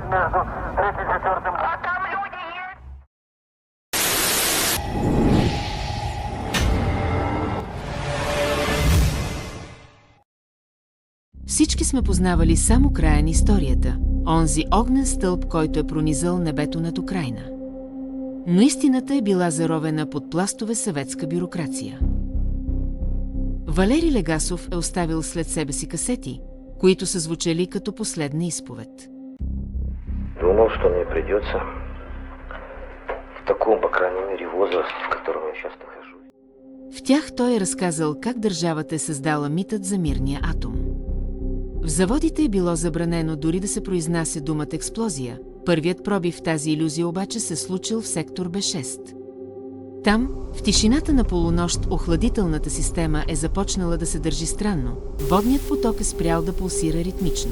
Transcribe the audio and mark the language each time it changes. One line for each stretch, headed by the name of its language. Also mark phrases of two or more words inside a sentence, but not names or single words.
Russian: между 3 и 4. А там люди есть!
Bulgarian: Всички сме познавали само края на историята, онзи огнен стълб, който е пронизал небето над Украйна. Но истината е била заровена под пластове съветска бюрокрация. Валери Легасов е оставил след себе си касети, които са звучали като последна изповед.
Russian: Думал, что мне придется в таком, по крайней мере, возрасте, в котором я сейчас нахожусь.
Bulgarian: В тях той е разказал как държавата е създала митът за мирния атом. В заводите е било забранено дори да се произнася думата експлозия. Първият пробив в тази илюзия обаче се случил в сектор Б6. Там, в тишината на полунощ, охладителната система е започнала да се държи странно, водният поток е спрял да пулсира ритмично.